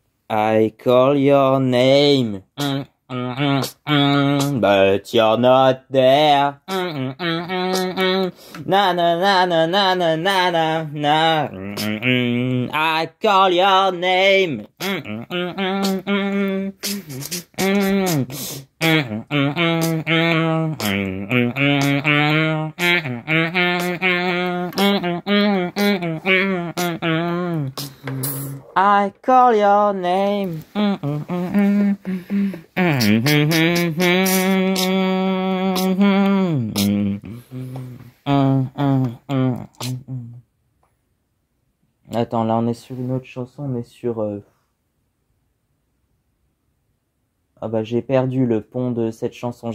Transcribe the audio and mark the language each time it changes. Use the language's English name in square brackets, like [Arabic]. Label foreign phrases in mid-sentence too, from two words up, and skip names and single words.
[English] I call your name, but you're not there. Na na na na na na na na. I call your name. I call your name. [French] Attends, là on est sur une autre chanson, on est sur... Ah bah j'ai perdu le pont de cette chanson.